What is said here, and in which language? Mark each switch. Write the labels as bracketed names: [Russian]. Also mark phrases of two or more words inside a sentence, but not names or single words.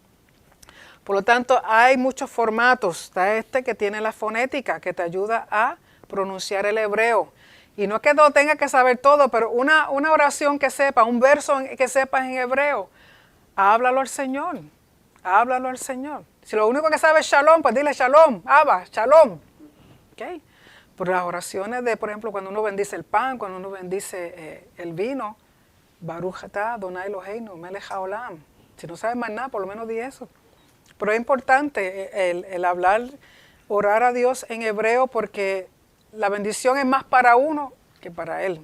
[Spanish] Por lo tanto, hay muchos formatos. Está este que tiene la fonética, que te ayuda a pronunciar el hebreo. Y no es que no tenga que saber todo, pero una oración que sepa, un verso que sepas en hebreo, háblalo al Señor. Háblalo al Señor. Si lo único que sabe es shalom, pues dile [Hebrew] שלום, אבא, שלום. [Spanish] ¿Okay? Por las oraciones de, por ejemplo, cuando uno bendice el pan, cuando uno bendice el vino, [Hebrew] ברוך אתה אדוני אלוהינו מלך העולם. [Spanish] Si no sabes más nada, por lo menos di eso. Pero es importante el hablar, orar a Dios en hebreo, porque la bendición es más para uno que para Él.